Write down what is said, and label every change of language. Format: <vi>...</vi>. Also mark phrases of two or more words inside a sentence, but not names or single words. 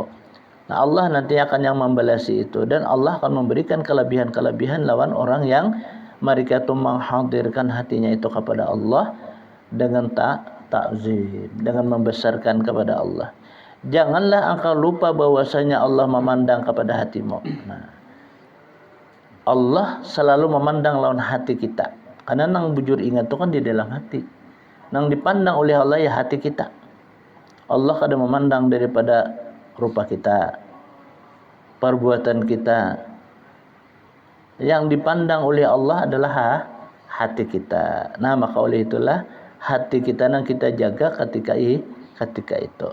<id>Nah, Allah nanti akan yang membalasi itu. Dan Allah akan memberikan kelebihan-kelebihan lawan orang yang mereka itu menghadirkan hatinya itu kepada Allah dengan ta'zim, dengan membesarkan kepada Allah. Janganlah engkau lupa bahwasanya Allah memandang kepada hatimu. Nah, Allah selalu memandang lawan hati kita. Karena nang bujur ingat itu kan di dalam hati. Nang dipandang oleh Allah ya hati kita. Allah kadang memandang daripada rupa kita, perbuatan kita. Yang dipandang oleh Allah adalah hati kita. Nah, maka oleh itulah hati kita yang kita jaga ketika itu.</id>